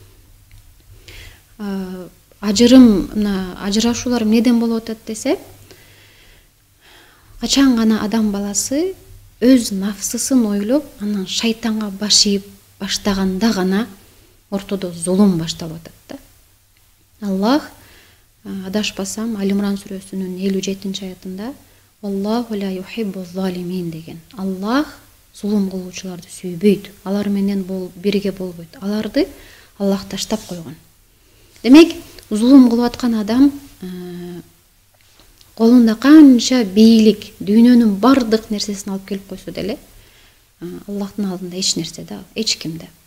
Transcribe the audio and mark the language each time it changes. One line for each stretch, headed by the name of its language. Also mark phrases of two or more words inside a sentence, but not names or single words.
Kyrgyz: Ажырым, мына ажырашуулар эмнеден болуп атат десе, качан гана адам баласы өз нафсысын ойлоп, анан шайтанга баш ийип баштаганда гана ортодо зулум башталып атат да. Аллах, адашпасам, Алимран сүрөсүнүн 57 аятында
Arabic: الله لا يحب الظالمين
Kyrgyz: деген. Аллах зулум кылуучуларды сүйбөйт. Алар менен бирге болбойт. Аларды Аллах таштап койгон. Демек, зулум кылып аткан адам колунда канча бийлик, дүйнөнүн бардык нерсесин алып келип койсо деле, Аллахтын алдында эч нерсе да, эч кимде.